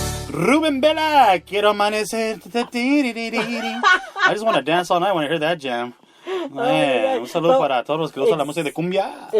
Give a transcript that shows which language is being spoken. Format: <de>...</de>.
<es>Ruben Bella, quiero amanecer.</es> <en>I just want to dance all night when I hear that jam.</en> <es>Man, un saludo para todos los que usan la música de cumbia.</es>